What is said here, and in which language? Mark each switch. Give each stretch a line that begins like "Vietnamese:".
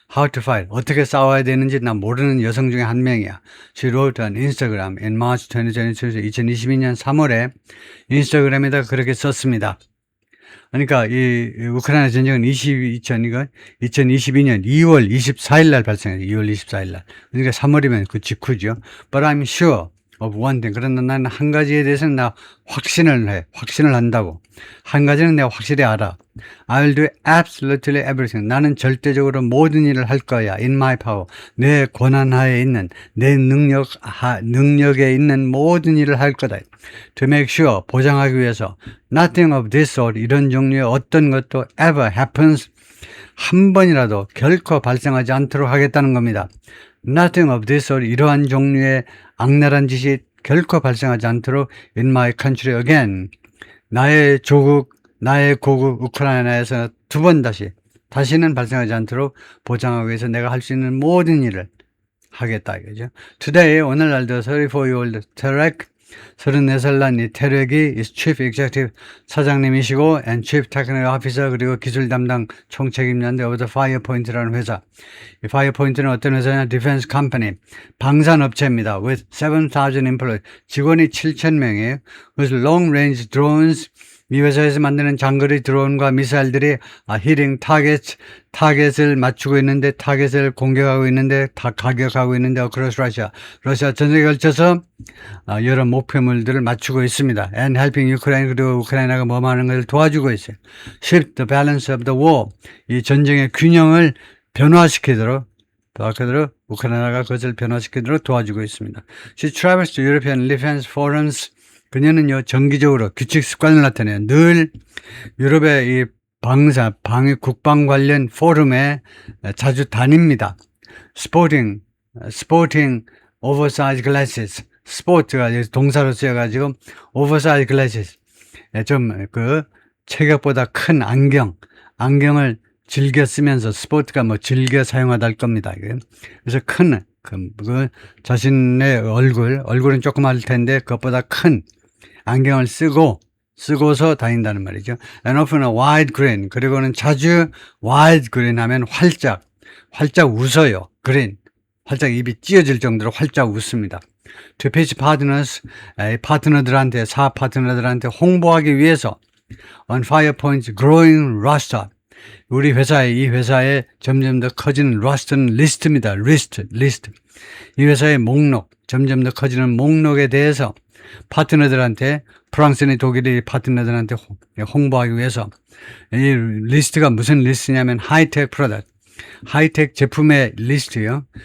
English: How to fight,
Korean: 어떻게 싸워야 되는지 난 모르는 여성 중에 한 명이야.
English: She wrote on Instagram in March 2022,
Korean: 2022년 3월에 인스타그램에다 그렇게 썼습니다. 그러니까 이 우크라이나 전쟁은 2022년 2월 24일 날 발생했어요. 2월 24일 날. 그러니까 3월이면 그 직후죠.
English: But I'm sure of one thing.
Korean: 그러나 나는 한 가지에 대해서는 나 확신을 한다고. 한 가지는 내가 확실히 알아.
English: I'll do absolutely everything.
Korean: 나는 절대적으로 모든 일을 할 거야.
English: In my power.
Korean: 내 권한하에 있는, 내 능력에 있는 모든 일을 할 거다.
English: To make sure,
Korean: 보장하기 위해서
English: nothing of this sort,
Korean: 이런 종류의 어떤 것도
English: ever happens,
Korean: 한 번이라도 결코 발생하지 않도록 하겠다는 겁니다.
English: Nothing of this sort,
Korean: 이러한 종류의 악랄한 짓이 결코 발생하지 않도록
English: in my country again,
Korean: 나의 고국 우크라이나에서 두 번 다시는 발생하지 않도록 보장하기 위해서 내가 할 수 있는 모든 일을 하겠다 이거죠. Today, 오늘날도 34-year-old 테렉, 34살 난 이 테렉이
English: is chief executive,
Korean: 사장님이시고
English: and chief technical officer,
Korean: 그리고 기술 담당 총책임자인데 of the Firepoint라는 회사. 이 Firepoint는 어떤 회사냐?
English: Defense company,
Korean: 방산업체입니다.
English: with 7,000 employees,
Korean: 직원이 7,000명이에요.
English: whose long range drones,
Korean: 이 회사에서 만드는 장거리 드론과 미사일들이 hitting 타겟을 맞추고 있는데, 타겟을 공격하고 있는데, 가격하고 있는데
English: across Russia,
Korean: 러시아 전역에 걸쳐서 여러 목표물들을 맞추고 있습니다.
English: and helping Ukraine,
Korean: 그리고 우크라이나가 뭐하는 것을 도와주고 있어요.
English: shift the balance of the war,
Korean: 이 전쟁의 균형을 변화시키도록 우크라이나가 그것을 변화시키도록 도와주고 있습니다.
English: She travels to European defense forums,
Korean: 그녀는요, 정기적으로 규칙 습관을 나타내요. 늘 유럽의 이 국방 관련 포럼에 자주 다닙니다.
English: Sporting oversized glasses.
Korean: 스포츠가 동사로 쓰여가지고
English: oversized glasses.
Korean: 좀 그 체격보다 큰 안경을 즐겨 쓰면서, 스포츠가 뭐 즐겨 사용하다 할 겁니다. 그래서 큰 자신의 얼굴은 조그마할 텐데 그것보다 큰 안경을 쓰고 쓰고서 다닌다는 말이죠.
English: And often a wide grin.
Korean: 그리고는 자주
English: wide grin
Korean: 하면 활짝 웃어요.
English: grin.
Korean: 활짝 입이 찢어질 정도로 활짝 웃습니다.
English: To pitch partners,
Korean: 파트너들한테, 사업 파트너들한테 홍보하기 위해서
English: on Fire Point's growing roster.
Korean: 우리 이 회사에 점점 더 커지는 roster는 리스트입니다. 리스트. 이 회사의 목록, 점점 더 커지는 목록에 대해서 파트너들한테, 프랑스나 독일의 파트너들한테 홍보하기 위해서 이 리스트가 무슨 리스트냐면 하이텍 프로덕트, 하이텍 제품의 리스트요.